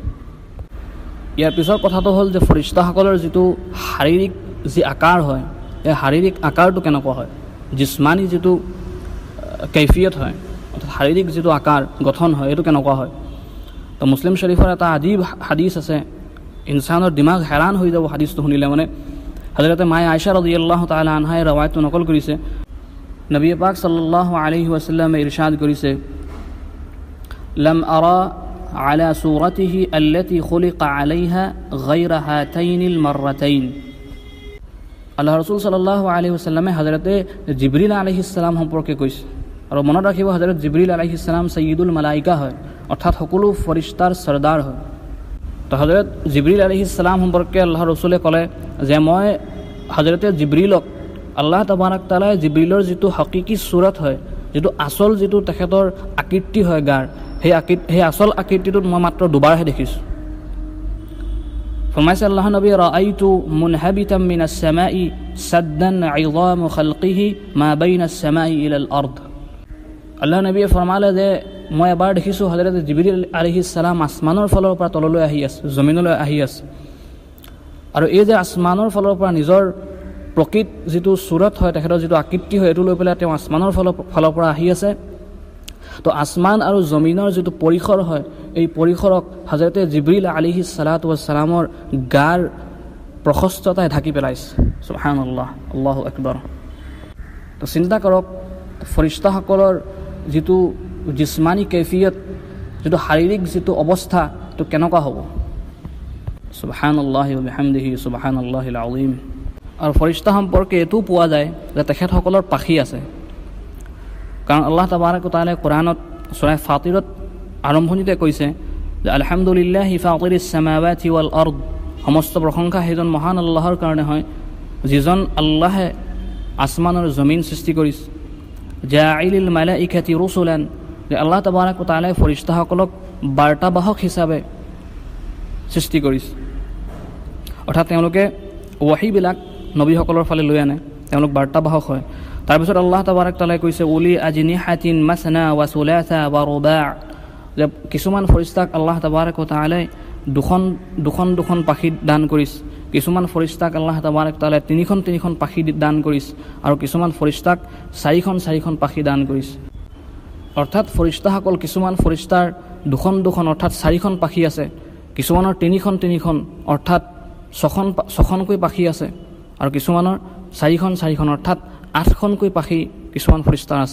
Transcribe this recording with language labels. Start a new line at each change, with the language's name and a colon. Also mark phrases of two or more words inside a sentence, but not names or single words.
Assamese: ইয়াৰ পিছৰ কথাটো হ'ল যে ফৰিষ্টাসকলৰ যিটো শাৰীৰিক যি আকাৰ হয়, এই শাৰীৰিক আকাৰটো কেনেকুৱা হয়, জিছমানী যিটো কৈফিয়ত হয়, অৰ্থাৎ শাৰীৰিক যিটো আকাৰ গঠন হয়, এইটো কেনেকুৱা হয়। তো মুছলিম শৰীফৰ এটা আজীব হাদিছ আছে, ইনচানৰ দিমাগ হেৰান হৈ যাব হাদিছটো শুনিলে। মানে হজৰতে মায়ে আয়েশা
Arabic: رضي الله تعالى عنها
Assamese: ৰৱায়তটো নকল কৰিছে, নবী পাক
Arabic: صلى الله عليه وسلم
Assamese: ইৰশাদ কৰিছে,
Arabic: لم أره على صورته التي خلق عليها غير هاتين المرتين.
Assamese: আল্লাহ ৰাসূল
Arabic: صلى الله عليه وسلم
Assamese: হযৰতে জিবৰিল
Arabic: عليه السلام
Assamese: সম্পৰ্কে কৈছে। আৰু মনত ৰাখিব, হযৰত জিবৰিল
Arabic: عليه السلام سيد الملائكة
Assamese: হয়, অৰ্থাৎ সকলো ফৰিষ্টাৰ সৰ্দাৰ হয়। তো হযৰত জিবৰিল
Arabic: عليه السلام
Assamese: সম্পৰ্কে আল্লাহ ৰসুলে ক'লে যে মই হযৰতে জিবৰিলক
Arabic: الله تبارك وتعالى
Assamese: জিবৰিলৰ যিটো হকিকি চুৰত হয়, যিটো আচল যিটো তেখেতৰ আকৃতি হয় গাৰ, সেই আচল আকৃতিটোত মই মাত্ৰ দুবাৰহে দেখিছোঁ। ফৰমাইছে আল্লাহ নবী,
Arabic: رأيته منهبطا من السماء سادا عظم خلقه ما بين السماء إلى الأرض.
Assamese: আল্লাহ নবীয়ে ফৰমালে যে মই এবাৰ দেখিছোঁ হযৰত জিবৰিল
Arabic: عليه السلام
Assamese: আসমানৰ ফালৰ পৰা তললৈ আহি আছে, জমিনলৈ আহি আছে। আৰু এই যে আসমানৰ ফালৰ পৰা নিজৰ প্ৰকৃত যিটো চুৰত হয়, তেখেতৰ যিটো আকৃতি হয়, এইটো লৈ পেলাই তেওঁ আসমানৰ ফালৰ পৰা আহি আছে। তো আসমান আৰু জমিনৰ যিটো পৰিসৰ হয়, এই পৰিসৰক হযৰতে জিবৰিল
Arabic: عليه الصلاة والسلام
Assamese: গাৰ প্ৰশস্ততাই ঢাকি পেলাইছে।
Arabic: سبحان الله، الله أكبر.
Assamese: তো চিন্তা কৰক, ফৰিষ্টাসকলৰ যিটো জিছমানী কৈফিয়ত, যিটো শাৰীৰিক যিটো অৱস্থা, এইটো কেনেকুৱা হ'ব।
Arabic: سبحان الله وبحمده سبحان الله العظيم.
Assamese: আৰু ফৰিষ্টা সম্পৰ্কে এইটোও পোৱা যায় যে তেখেতসকলৰ পাখি আছে। কাৰণ
Arabic: الله تبارك وتعالى
Assamese: কোৰাণত সূৰা ফাতিৰত আৰম্ভণিতে কৈছে যে
Arabic: الحمد لله فاطر السماوات والأرض,
Assamese: সমস্ত প্ৰশংসা সেইজন মহান আল্লাহৰ কাৰণে হয় যিজন আল্লাহে আসমান আৰু জমিন সৃষ্টি কৰিছে।
Arabic: جاعل الملائكة رسلا,
Assamese: যে
Arabic: الله تبارك وتعالى
Assamese: ফৰিষ্টাসকলক বাৰ্তাবাহক হিচাপে সৃষ্টি কৰিছে, অৰ্থাৎ তেওঁলোকে ৱাহীবিলাক নবীসকলৰ ফালে লৈ আনে, তেওঁলোক বাৰ্তাবাহক হয়। তাৰপিছত
Arabic: الله تبارك وتعالى
Assamese: কৈছে
Arabic: أولي أجنحة مثنى وثلاث ورباع',
Assamese: যে কিছুমান ফৰিষ্টাক
Arabic: الله تبارك وتعالى
Assamese: দুখন পাখি দান কৰিছে, কিছুমান ফৰিষ্টাক
Arabic: الله تبارك وتعالى
Assamese: তিনিখন পাখি দান কৰিছে, আৰু কিছুমান ফৰিষ্টাক চাৰিখন পাখি দান কৰিছে। অৰ্থাৎ ফৰিষ্টাসকল, কিছুমান ফৰিষ্টাৰ দুখন অৰ্থাৎ চাৰিখন পাখি আছে, কিছুমানৰ তিনিখন অৰ্থাৎ ছখনকৈ পাখি আছে, আৰু কিছুমানৰ চাৰিখন অৰ্থাৎ 8খনকৈ পাখি কিছুমান ফৰিষ্টাৰ আছে।